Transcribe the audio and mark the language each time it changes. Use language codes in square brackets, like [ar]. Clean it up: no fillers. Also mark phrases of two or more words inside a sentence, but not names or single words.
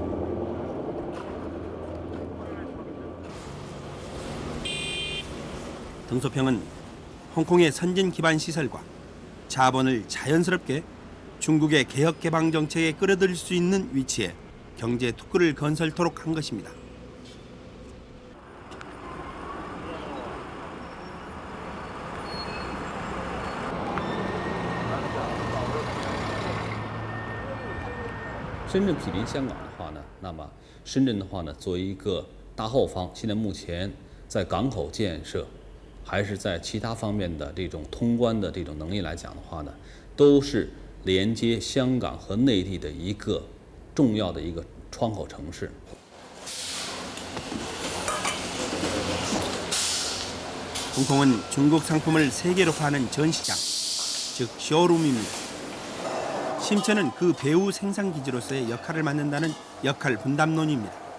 [ko] 등소평은 홍콩의 선진 기반 시설과 자본을 자연스럽게 중국의 개혁 개방 정책에 끌어들일 수 있는 위치에 경제 특구를 건설토록 한 것입니다. [zh] 深圳毗邻香港的话呢，那么深圳的话呢，作为一个大后方，现在目前在港口建设，还是在其他方面的这种通关的这种能力来讲的话呢，都是连接香港和内地的一个重要的一个窗口城市。 [ko] 홍콩은 중국 상품을 세계로 파는 전시장, 즉 쇼룸입니다. 심천은 그 배후 생산기지로서의 역할을 맡는다는 역할 분담론입니다.